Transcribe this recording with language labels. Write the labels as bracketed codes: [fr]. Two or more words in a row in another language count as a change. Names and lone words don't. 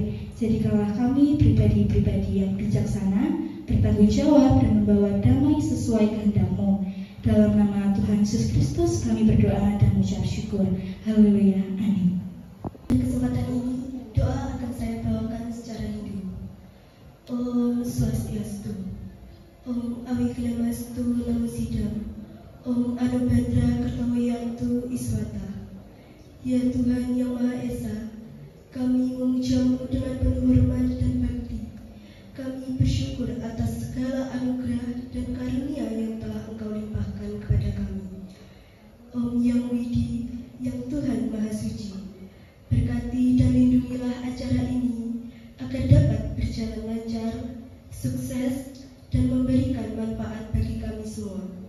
[id] Jadikanlah kami pribadi-pribadi yang bijaksana, bertanggung jawab, dan membawa damai sesuai kehendak-Mu. Dalam nama Tuhan Yesus Kristus kami berdoa dan mengucap syukur. Haleluya. Amin. Kesempatan ini doa akan saya bawakan secara Hindu. [sa] Om Swastiastu, Om Awiklemastu Namusidam, Om Anubhadra Kartawayantu Iswata. [id] Ya Tuhan yang Maha Esa, kami memuja-Mu dengan penuh hormat dan bakti. Kami bersyukur atas segala anugerah dan karunia yang telah Engkau limpahkan kepada kami. Om Yang Widi, yang Tuhan Maha Suci, berkati dan lindungilah acara ini agar dapat berjalan lancar, sukses, dan memberikan manfaat bagi kami semua.